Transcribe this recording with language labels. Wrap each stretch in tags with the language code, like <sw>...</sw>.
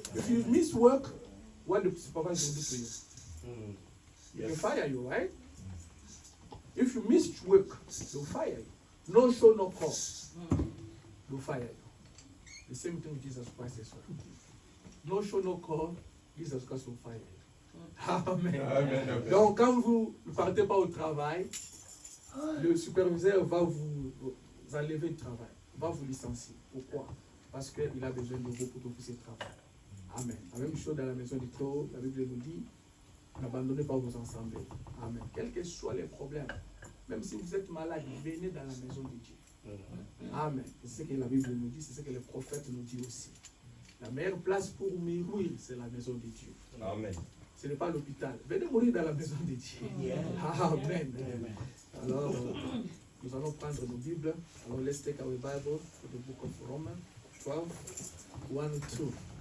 <en>If you miss work, what the supervisor will do to you? He will fire you, right? If you miss work, they'll fire you. No show, no call. They'll fire you. The same thing with Jesus Christ as well. No show, no call, Jesus Christ will fire you. Amen. Amen.</en> <fr>Donc, quand vous ne partez pas au travail, le superviseur va vous enlever du travail, va vous licencier. Pourquoi? Parce qu'il a besoin de vous pour que vous puissiez travailler. Amen. La même chose dans la maison du trône, la Bible nous dit, n'abandonnez pas vos assemblées. Amen. Quels que soient les problèmes, même si vous êtes malade, venez dans la maison de Dieu. Amen. C'est ce que la Bible nous dit, c'est ce que les prophètes nous disent aussi. La meilleure place pour mourir, c'est la maison de Dieu. Amen. Ce n'est pas l'hôpital. venez mourir dans la maison de Dieu. Amen. Alors, nous allons prendre nos Bibles.</fr> <en>Alors, let's take our Bible to the book of Romans 12, 1 and 2.</en>